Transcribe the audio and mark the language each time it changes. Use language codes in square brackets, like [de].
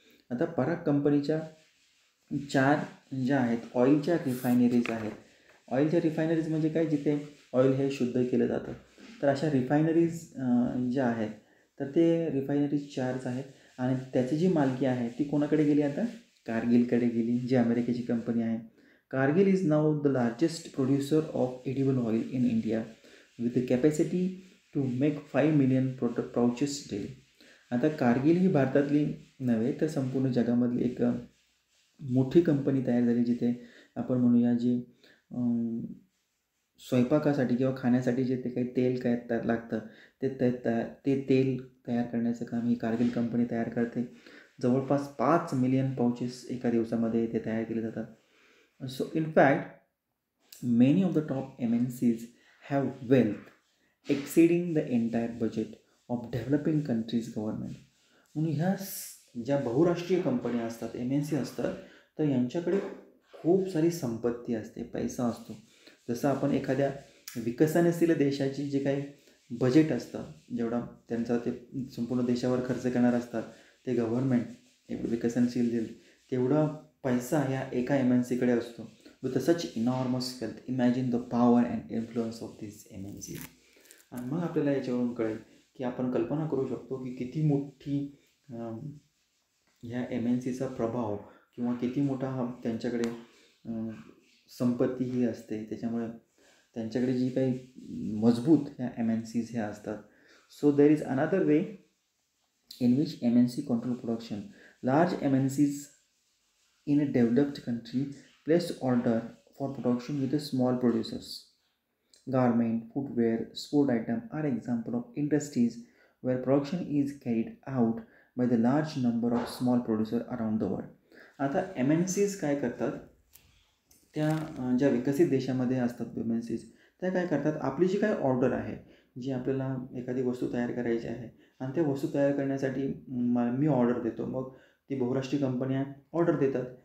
[mr] आता पराग कंपनीच्या 4 ज्या आहेत ऑइलच्या रिफायनरीज आहेत. ऑइलच्या रिफायनरीज म्हणजे काय, जिथे ऑइल हे शुद्ध केलं जातं. तर अशा रिफायनरीज ज्या आहेत, तर ते रिफायनरीज 4 आहेत आणि त्याची जी मालकी आहे ती कोणाकडे गेली, आता कारगिलकडे गेली, जी अमेरिकेची कंपनी आहे. [en] Cargill is now the largest producer of edible oil in India with the capacity to make 5 million pouches daily. [mr] आता कारगिल ही भारतातली नव्हे तर संपूर्ण जगामधली एक मोठी कंपनी तयार झाली, जिथे आपण म्हणूया जी स्वयंपाकासाठी किंवा खाण्यासाठी जे ते काही तेल काय लागतं ते तेल तयार करण्याचं काम ही कारगिल कंपनी तयार करते. जवळपास 5 मिलियन पाउचेस एका दिवसामध्ये ते तयार केले जातात. [en] So in fact, many of the top MNCs have wealth exceeding the entire budget of developing countries' government. [mr] म्हणून ह्या ज्या बहुराष्ट्रीय कंपन्या असतात, MNC असतात, तर यांच्याकडे खूप सारी संपत्ती असते, पैसा असतो. जसं आपण एखाद्या विकसनशील देशाची जे काही बजेट असतं, जेवढा त्यांचा ते संपूर्ण देशावर खर्च करणार असतात, ते गव्हर्नमेंट विकसनशील देईल तेवढा पैसा ह्या एका MNCकडे असतो. [en] With such enormous wealth, imagine the power and influence of this MNC. [mr] आणि मग आपल्याला याच्यावरून कळेल की आपण कल्पना करू शकतो की किती मोठी ह्या MNCचा प्रभाव किंवा किती मोठा हा त्यांच्याकडे संपत्ती ही असते. त्याच्यामुळे त्यांच्याकडे जी काही मजबूत ह्या MNCs ह्या असतात. [en] So there is another way in which MNC control production. Large MNCs in a developed country place order for production with the small producers. Garment, footwear, sport item are example of industries where production is carried out by the large number of small producers around the world. [mr] आता MNCs काय करतात, त्या ज्या विकसित देशामध्ये असतात MNCs, त्या काय करतात, आपली जी काय ऑर्डर आहे, जी आपल्याला एखादी वस्तू तयार करायची आहे आणि त्या वस्तू तयार करण्यासाठी मी ऑर्डर देतो, मग ती बहुराष्ट्रीय कंपन्या ऑर्डर देतात.